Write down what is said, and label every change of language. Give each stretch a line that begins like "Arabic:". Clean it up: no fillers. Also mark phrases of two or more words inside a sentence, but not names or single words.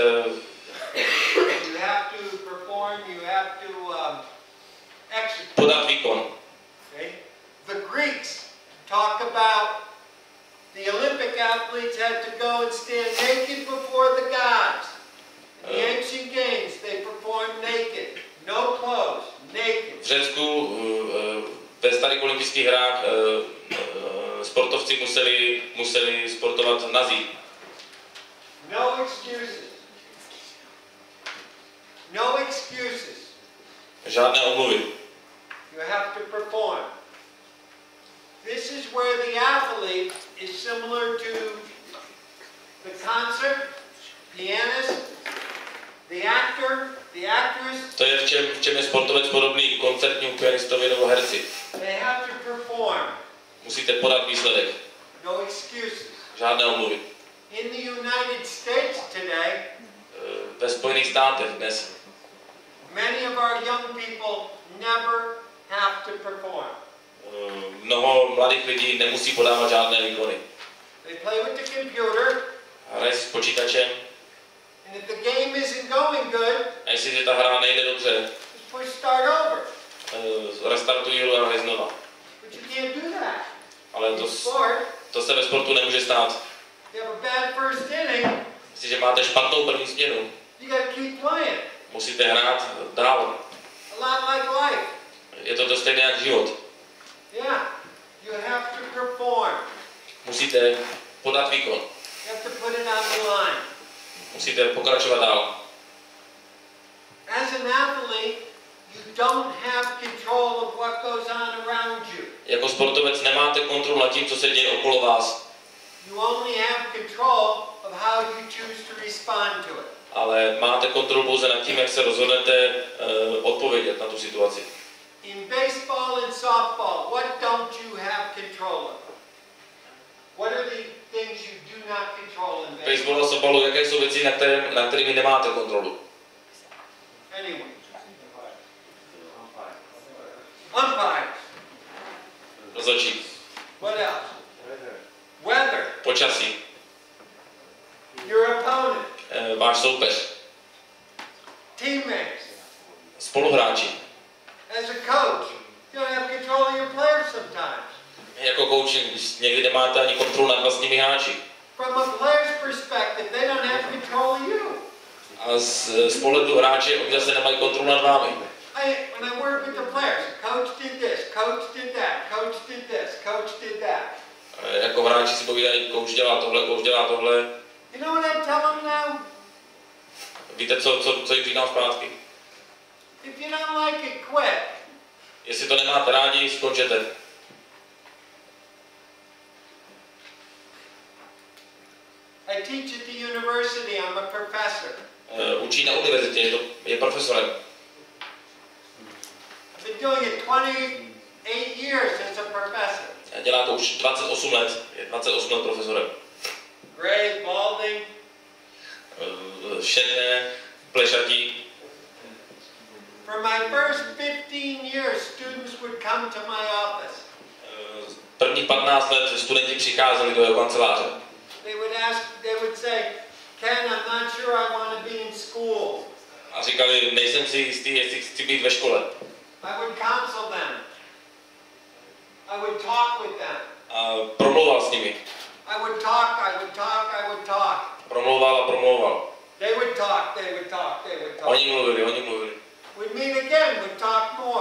English: You have to perform, you have to execute.
Czech: podat výkon.
English: Okay? The Greeks talk about the Olympic athletes had to go and stand naked before the gods. In the ancient games, they performed naked, no clothes, naked.
Czech: V Řecku ve starých olympijských hrách sportovci museli sportovat nazí.
English: No excuses. No excuses.
Czech: Žádné omluvy.
English: You have to perform. This is where the athlete is similar to the concert, pianist, the actor, the actress.
Czech: To je v čem je sportovec podobný koncertnímu pianistovi nebo herci.
English: They have to perform.
Czech: Musíte podat výsledek.
English: No excuses.
Czech: Žádné omluvy.
English: In the United States today,
Czech: Ve Spojených státech dnes
English: many of our young people never have to perform.
Czech: mnoho mladých lidí nemusí podávat žádné výkony.
English: They play with the computer,
Czech: Hrají s počítačem
English: and if the game isn't going good,
Czech: a jestli ta hra nejde dobře,
English: just push start over.
Czech: restartují hru a hrají znova.
English: But you can't do that.
Czech: Ale
English: In sport,
Czech: to se ve sportu nemůže stát.
English: you have a bad first inning,
Czech: Jestliže máte špatnou první směnu,
English: you got to keep playing.
Czech: musíte hrát dál.
English: A lot like life.
Czech: Je to stejné jak život.
English: Yeah, you have to perform.
Czech: Musíte podat výkon.
English: You have to put it on the line.
Czech: Musíte pokračovat dál.
English: As an athlete, you don't have control of what goes on around you.
Czech: Jako sportovec nemáte kontrolu nad tím, co se děje okolo vás.
English: You only have control of how you choose to respond to it.
Czech: Ale máte kontrolu pouze nad tím, jak se rozhodnete odpovědět na tu situaci.
English: In baseball and softball, what don't you have control of? What are the things you do not control in
Czech: V
English: baseball?
Czech: baseballu a softballu, jaké jsou věci, na kterými nemáte kontrolu?
English: Anyway. Umpires.
Czech: Rozhodčí.
English: What else? Weather.
Czech: Počasí.
English: Your opponent.
Czech: Váš soupeř.
English: Teammates.
Czech: Spoluhráči.
English: As a coach, you don't have control of your players sometimes.
Czech: Jako coach někdy nemáte ani kontrolu nad vlastními hráči.
English: From a player's perspective, they don't have control of you.
Czech: A z pohledu hráče oni zase nemají kontrolu nad vámi.
English: When I work with the players, coach did this, coach did that, coach did this, coach did that.
Czech: Jako hráči si povídají, coach dělá tohle, coach dělá tohle.
English: You know what I tell them now?
Czech: víte, co jim říkám zpátky?
English: If you don't like it, quit.
Czech: Jestli to nemáte rádi, skončete.
English: I teach at the university. I'm a professor.
Czech: Učí na univerzitě, je profesorem.
English: I've been doing it 28 years as a professor.
Czech: Dělá to už 28 let, je 28 let profesorem.
English: Gray, balding.
Czech: Šedé, plešatí.
English: For my first 15 years, students would come to my office.
Czech: Prvních 15 let studenti přicházeli do jeho kanceláře.
English: They would say, Ken, I'm not sure I want to be in school.
Czech: A říkali, nejsem si jistý, jestli chci být ve škole.
English: I would counsel them. I would talk with them.
Czech: A promlouval s nimi.
English: I would talk.
Czech: Promlouval a promlouval.
English: They would talk.
Czech: Oni mluvili.
English: We'd meet again, we'd talk more.